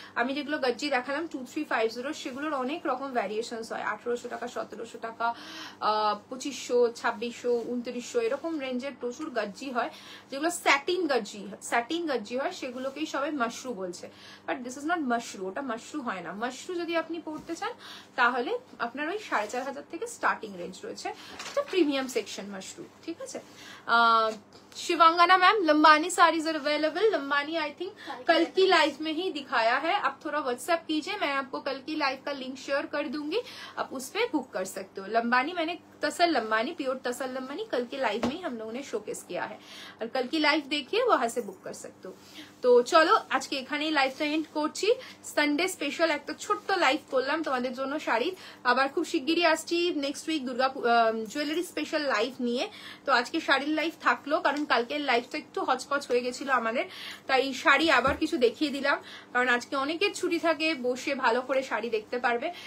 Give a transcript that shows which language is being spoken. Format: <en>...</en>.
<bn>আমি যেগুলো গজ্জি দেখালাম 2350, সেগুলোর অনেক রকম ভ্যারিয়েশনস হয়, 1800 টাকা, 1700 টাকা, 2500, 2600, 2900 এরকম রেঞ্জের প্রচুর গজ্জি হয়, যেগুলো স্যাটিন গজ্জি হয়, সেগুলোকেই সবাই মাশরু বলছে।</bn> <en>but this is not mashru,</en> <bn>ওটা মাশরু হয় না। মাশরু যদি আপনি পড়তে চান তাহলে আপনার ওই 4500 থেকে স্টার্টিং রেঞ্জ রয়েছে, এটা প্রিমিয়াম সেকশন মাশরু, ঠিক আছে।</bn> <hi>शिवांगना ma'am, Lambani saris are available. Lambani I think कल की लाइव में ही दिखाया है, आप थोड़ा व्हाट्सएप कीजिए, मैं आपको कल की लाइव का लिंक शेयर कर दूंगी, आप उस पे बुक कर सकते हो। लंबानी मैंने तसल लंबानी, प्योर तसल लंबानी कल की लाइव में ही हम लोगों ने शोकेस किया है, और कल की लाइव देखिए वहां से बुक कर सकते हो।</hi> <bn>তো চলো আজকে এখানেই লাইভটা এন্ড করছি। সানডে স্পেশাল একটা ছোট্ট লাইভ করলাম তোমাদের জন্য শাড়ির, আবার খুব শিগগিরই আসছি next week Durga jewellery special live নিয়ে। তো আজকে শাড়ির লাইভ থাকলো, কারণ কালকের লাইভটা একটু হচপচ হয়ে গেছিল আমাদের, তাই শাড়ি আবার কিছু দেখিয়ে দিলাম, কারণ আজকে অনেকের ছুটি থাকে, বসে ভালো করে শাড়ি দেখতে পারবে।</bn>